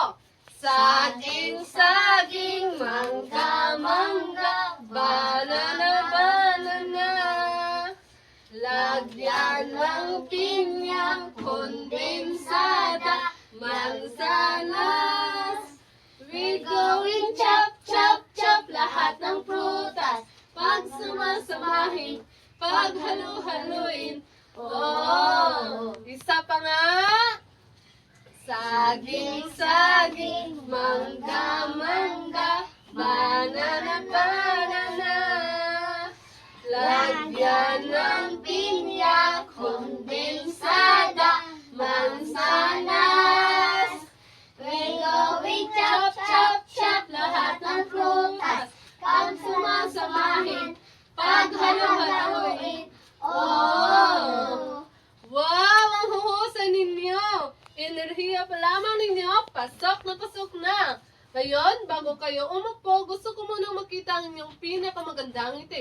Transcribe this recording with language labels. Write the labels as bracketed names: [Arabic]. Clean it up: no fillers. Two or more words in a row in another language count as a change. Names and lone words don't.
[Filipino] Saging-saging, mangga-mangga, banana-banana. Lagyan ng pinya, kondensada, mansanas. [English] We going chop, chop, chop, [Filipino] lahat ng prutas. Pag sumasamahin, pag halu-haluin. Oh! Isa pa nga. Saging-saging, mangga-mangga, banana-banana. Lagyan ng pinya, kondensada, mansanas. [English] We going chop, chop, chop, [Filipino] lahat ng prutas. Pag sumasamahin, pag halo-haloin. Oh! Wow! Ang huhusay ninyo! Enerhiya pa lamang ninyo, pasok na. Ngayon, bago kayo umupo, gusto ko munang makita ang inyong pinakamagandang ngiti.